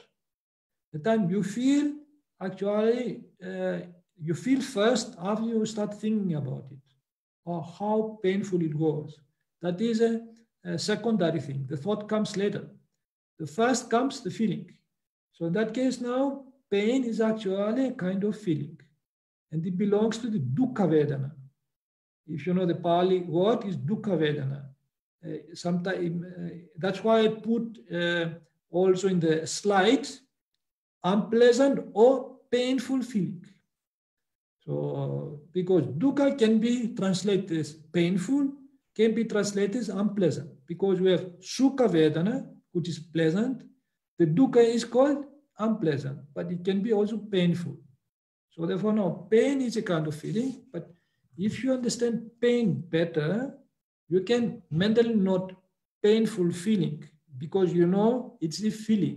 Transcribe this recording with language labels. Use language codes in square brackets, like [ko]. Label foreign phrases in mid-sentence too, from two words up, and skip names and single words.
[en] The time you feel, actually, you feel first after you start thinking about it, or how painful it goes. That is a secondary thing. The thought comes later. The first comes the feeling. So in that case now, pain is actually a kind of feeling. And it belongs to the [pi] dukkha vedana. [en] If you know the Pali word is [pi] dukkha vedana. [en] Sometimes that's why I put also in the slide unpleasant or painful feeling. So because dukkha can be translated as painful, can be translated as unpleasant, because we have [pi] sukha vedana, [en] which is pleasant. The dukkha is called unpleasant, but it can be also painful. So therefore, now pain is a kind of feeling, but if you understand pain better, you can mentally note painful feeling, because you know it's a feeling.